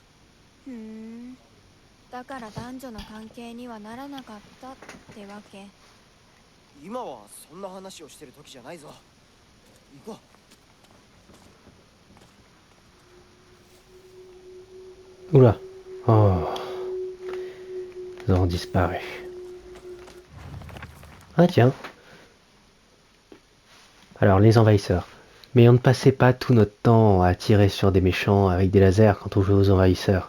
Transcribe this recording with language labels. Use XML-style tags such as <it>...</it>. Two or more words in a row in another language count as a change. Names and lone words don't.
<ja>ふーん。だから男女の関係にはならなかったってわけ。今はそんな話をしてる時じゃないぞ。行こう。</ja> <fr>oula. Oh. Ils ont disparu. Ah tiens. Alors, les envahisseurs. Mais on ne passait pas tout notre temps à tirer sur des méchants avec des lasers quand on jouait aux envahisseurs.</fr>